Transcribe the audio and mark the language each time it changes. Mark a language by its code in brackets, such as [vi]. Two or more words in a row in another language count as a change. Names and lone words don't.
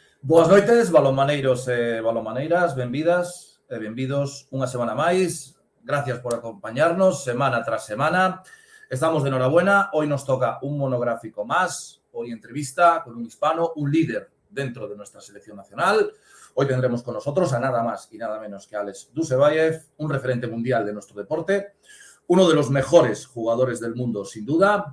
[gl] Boas noites, balonmaneiros e balonmaneiras, benvidas e benvidos unha semana máis. [es] Gracias por acompañarnos semana tras semana. Estamos de enhorabuena. Hoy nos toca un monográfico más. Hoy entrevista con un hispano, un líder dentro de nuestra selección nacional. Hoy tendremos con nosotros a nada más y nada menos que Alex Dusebaev, un referente mundial de nuestro deporte, uno de los mejores jugadores del mundo, sin duda.